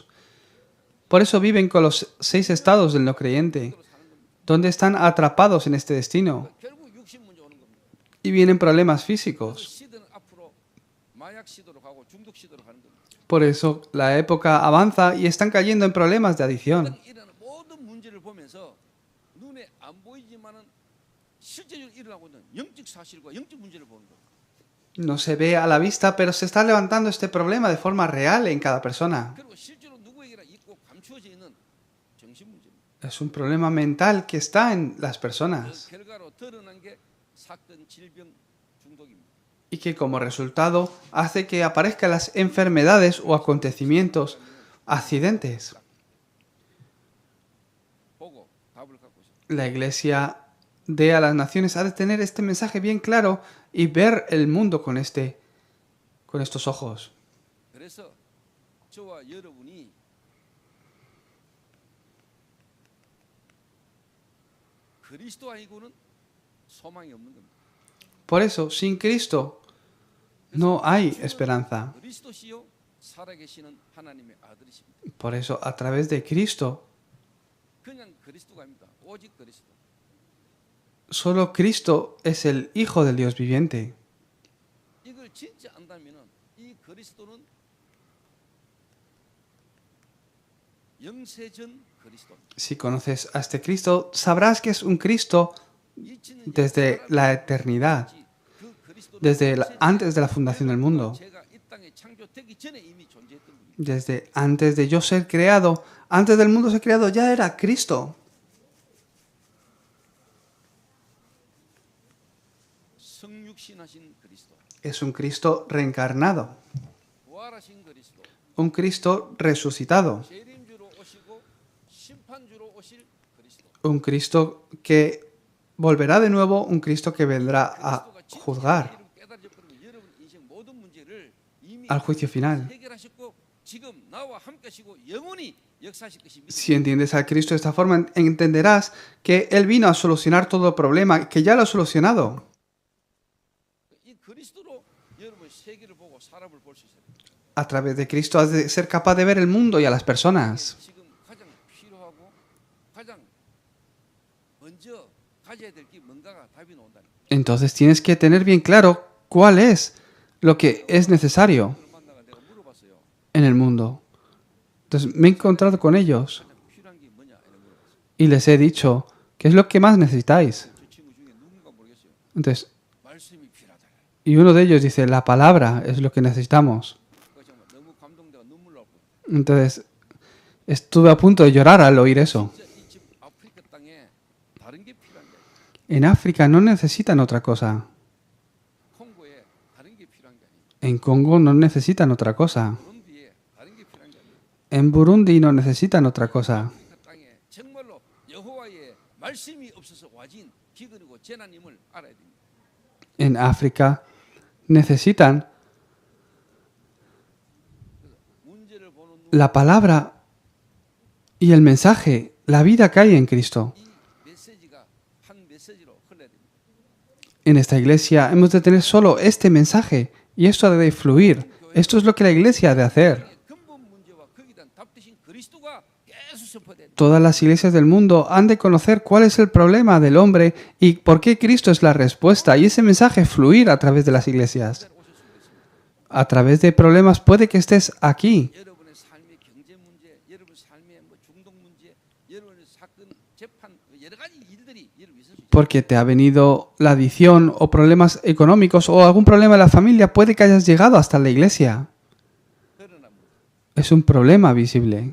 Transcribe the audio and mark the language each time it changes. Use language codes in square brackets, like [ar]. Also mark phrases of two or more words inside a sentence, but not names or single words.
[es] Por eso viven con los 6 estados del no creyente, donde están atrapados en este destino. [ko] 결국 육신 문제 오는 겁니다. [es] Y vienen problemas [ko] 그래서 [es] físicos. [ko] 시대는 앞으로 마약 시도로 가고 중독 시도로 가는 겁니다. [es] Por eso la época avanza y están cayendo en problemas de adicción. [ko] 이런 모든 문제를 보면서 눈에 안 보이지만은 실제적으로 일어나고 있는 영적 사실과 영적 문제를 보는 거예요. [es] No se ve a la vista, pero se está levantando este problema de forma real en cada persona. [ko] 그리고 실제로 누구에게나 있고 감추어져 있는 정신 문제입니다. [es] Es un problema mental que está en las [ko] 그 [es] personas [ko] 결과로 드러난 게 사건, 질병, 중독입니다. [es] y que como resultado hace que aparezcan las enfermedades o acontecimientos, accidentes. [ko] 보고 답을 갖고 있어요. [es] La iglesia de a las naciones ha de tener este mensaje bien claro y ver el mundo con estos ojos. [ko] 그래서 저와 여러분이 그리스도 아니고는 소망이 없는 겁니다. [es] Por eso, sin Cristo no hay esperanza. [ko] 그리스도시요 살아계시는 하나님의 아들이십니다. [es] Por eso, a través de Cristo, [ko] 그냥 그리스도가 아닙니다. 오직 그리스도. [es] Solo Cristo es el Hijo del Dios viviente. [ko] 이걸 진짜 안다면은 이 그리스도는 영세전 그리스도입니다. [es] Si conoces a este Cristo, sabrás que es un Cristo desde la eternidad, [ko] 그 그리스도는 [es] desde antes de la fundación del mundo, [ko] 제가 이 땅에 창조되기 전에 이미 존재했던 분입니다. [es] desde antes de yo ser creado, antes del mundo ser creado, ya era Cristo. [ko] 성육신하신 그리스도, [es] Es un Cristo reencarnado, [ko] 부활하신 그리스도, [es] un Cristo resucitado, [ko] 재림주로 오시고 심판주로 오실 그리스도. [es] un Cristo que volverá de nuevo, un Cristo que vendrá a [ko] 그리스도가 진짜 [es] juzgar [ko] 이름 깨달아져 버리면 여러분 인생 모든 문제를 이미 [es] al juicio final. [ko] 해결하셨고 지금 나와 함께 하시고 영원히 역사하실 것입니다. [es] Si entiendes a Cristo de esta forma, entenderás que Él vino a solucionar todo el problema, que ya lo ha solucionado. [ko] 이 그리스도로 여러분 세계를 보고 사람을 볼 수 있어요. [es] A través de Cristo has de ser capaz de ver el mundo y a las personas. [ko] 지금 가장 필요하고 가장 먼저 가져야 될 게 뭔가가 답이 나온다는 거예요. [es] Entonces tienes que tener bien claro cuál es lo que es necesario [ko] 그걸 만나가 내가 물어봤어요. [es] en el mundo. Entonces me he encontrado con ellos [ko] 가장 필요한 게 뭐냐 이런 물어봤어요. [es] y les he dicho, ¿qué es lo que más necesitáis? [ko] 저 친구 중에 누군가 모르겠어요. [es] Entonces, [ko] 말씀이 필요하다. [es] y uno de ellos dice, la palabra es lo que necesitamos. [ko] 그거 정말 너무 감동돼가 눈물 나고. [es] Entonces, estuve a punto de llorar al oír eso. [ko] 진짜 이 집 아프리카 땅에 다른 게 필요한 게 아니에요. [es] En África no necesitan otra cosa. [ko] 콩고에 다른 게 필요한 게 아니에요. [es] En Congo no necesitan otra cosa. [ko] 부룬디에 다른 게 필요한 게 아니에요. [es] En Burundi no necesitan otra cosa. [ko] 아프리카 땅에 정말로 여호와의 말씀이 없어서 와진 기근이고 재난임을 알아야 됩니다. [es] En África necesitan [ko] 문제를 보는 눈, [es] la palabra y el mensaje, la vida que hay en Cristo. [ko] 이 메시지가 한 메시지로 흘러야 됩니다. [es] En esta iglesia hemos de tener solo este mensaje y esto ha de fluir. Esto es lo que la iglesia ha de hacer. [ko] 근본 문제와 거기에 대한 답 대신 그리스도가 계속 선포돼야 됩니다. [es] Todas las iglesias del mundo han de conocer cuál es el problema del hombre y por qué Cristo es la respuesta y ese mensaje fluir a través de las iglesias. A través de problemas puede que estés aquí. [ko] 여러분의 삶의 경제 문제, 여러분 삶의 뭐 중독 문제, 여러분의 사건, 재판 여러 가지 일들이 여러분 있을 수 있어요. [es] Porque te ha venido la adicción o problemas económicos o algún problema de la familia, puede que hayas llegado hasta la iglesia. [ko] 드러난 문제. [es] Es un problema visible.